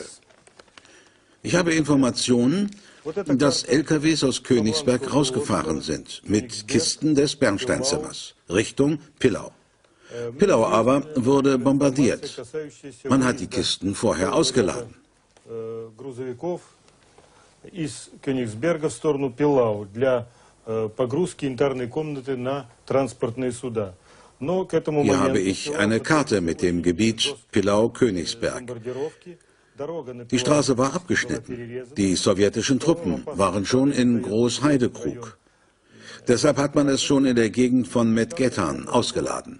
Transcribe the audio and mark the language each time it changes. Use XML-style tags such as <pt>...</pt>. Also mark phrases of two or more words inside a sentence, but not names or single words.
<de>Ich habe Informationen, dass LKWs aus Königsberg rausgefahren sind mit Kisten des Bernsteinzimmers Richtung Pillau. Pillau aber wurde bombardiert. Man hat die Kisten vorher ausgeladen.</de> <ru>Из Кёнигсберга в сторону Пилау для погрузки интерной комнаты на транспортные суда. Но к этому</ru> <de>Hier habe ich eine Karte mit dem Gebiet Pillau-Königsberg. Die Straße war abgeschnitten. Die sowjetischen Truppen waren schon in Großheidekrug. Deshalb hat man es schon in der Gegend von Medgetan ausgeladen.</de>